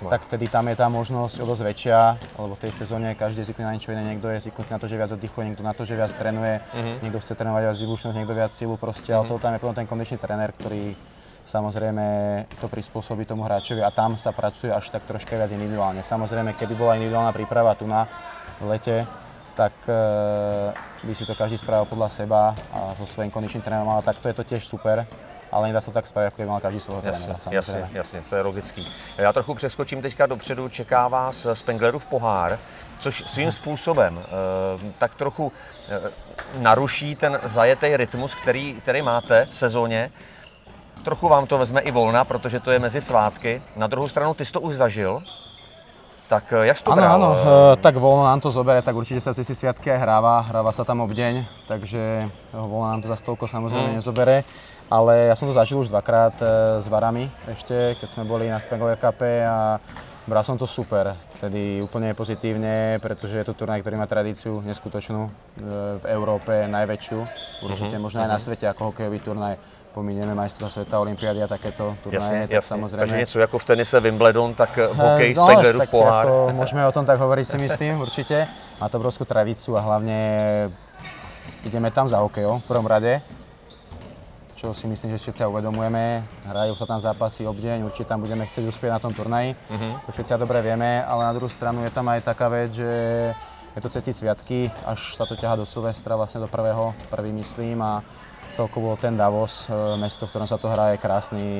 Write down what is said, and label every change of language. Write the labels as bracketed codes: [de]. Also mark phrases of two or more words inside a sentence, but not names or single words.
[sk] tak vtedy tam je tá možnosť o dosť väčšia, lebo v tej sezóne každý je zvyknutý na niečo iné, niekto je zvyknutý na to, že viac oddychuje, niekto na to, že viac trénuje, niekto chce trénovať viac výbušnosť, niekto viac silu proste, ale toho tam je potom ten kondičný tréner, ktorý samozrejme to prispôsobí tomu hráčovi a tam sa pracuje až tak troška viac individuálne. Samozrejme, keby bola individuálna príprava tu na lete, tak by si to každý spravil podľa seba a so svojím kondičným trénerom, ale takto je to tiež super. [cs] Ale nedá se tak spravit, jako by mal každý svého trenéra. Jasně, to je logický. Já trochu přeskočím teďka dopředu, čeká vás Spenglerův pohár, což svým způsobem tak trochu naruší ten zajetý rytmus, který máte v sezóně. Trochu vám to vezme i volna, protože to je mezi svátky. Na druhou stranu, ty jsi to už zažil. Tak jak jsi to bral? [sk] Áno, tak voľno nám to zobere, tak určite sa cez sviatky aj hráva sa tam obdeň, takže voľno nám to za toľko samozrejme nezobere. Ale ja som to zažil už dvakrát s Varami ešte, keď sme boli na Spengler Cupe a bral som to super, tedy úplne pozitívne, pretože je to turnaj, ktorý má tradíciu neskutočnú v Európe, najväčšiu, určite možno aj na svete ako hokejový turnaj. [cs] Pomíněme majstrovstvá světa, olympiády a takéto turnaje, tak samozřejmě. Takže něco jako v tenise Wimbledon, tak hokej, Spenglerův pohár. [sk] Jako, můžeme o tom tak hovoriť, si myslím, určite. Má to obrovskú tradíciu a hlavne ideme tam za hokejom v prvom rade, čo si myslím, že všetci uvedomujeme. Hrajú sa tam zápasy obdeň, určite tam budeme chcieť uspieť na tom turnaji. To všetci dobre vieme, ale na druhú stranu je tam aj taká vec, že je to cez tí sviatky, až sa to ťahá do Silvestra, vlastne do prvý myslím a celkovo ten Davos, mesto, v ktorom sa to hrá, je krásny.